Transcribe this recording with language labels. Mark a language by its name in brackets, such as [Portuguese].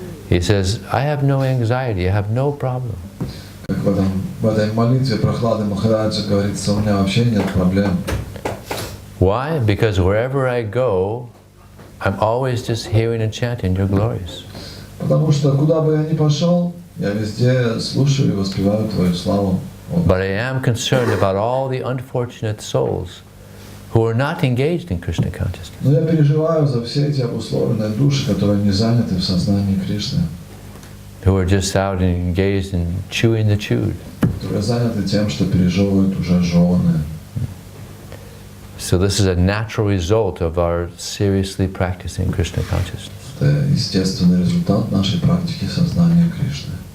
[English] He says, I have no anxiety, I have no problem. [Russian] Как в этой молитве Прохлады Махараджа говорится, у меня вообще нет проблем. Why? [English] Because wherever I go, I'm always just hearing and chanting your glories. [Russian] Потому что куда бы я ни пошел, я везде слушаю и воспеваю Твою славу. [English] But I am concerned about all the unfortunate souls who are not engaged in Krishna consciousness. [Russian] Но я переживаю за все эти обусловленные души, которые не заняты в сознании Кришны. [English] Who are just out and engaged in chewing the chewed. [Russian] Которые заняты тем, что пережевывают уже жеванное. [English] So this is a natural result of our seriously practicing Krishna consciousness. [Russian] Это естественный результат нашей практики сознания Кришны.